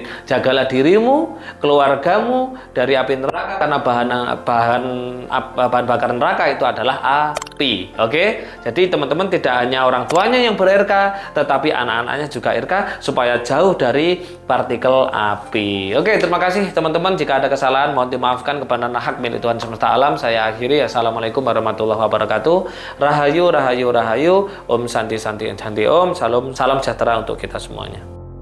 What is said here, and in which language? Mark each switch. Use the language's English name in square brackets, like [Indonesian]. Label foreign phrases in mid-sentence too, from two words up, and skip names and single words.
[Indonesian] Jagalah dirimu, keluargamu dari api neraka karena bahan bakar neraka itu adalah api. Oke? Jadi teman-teman tidak hanya orang tuanya yang ber-RK, tetapi anak-anaknya juga RK supaya jauh dari partikel api. Oke, terima kasih teman-teman. Jika ada kesalahan mohon dimaafkan, kepada hak milik Tuhan semesta alam. Saya akhiri. [Arabic] Assalamualaikum warahmatullahi wabarakatuh. [Javanese] Rahayu, rahayu, rahayu. [Sanskrit] Om Santi Santi Santi Om. [Indonesian] Salam sejahtera untuk kita semuanya.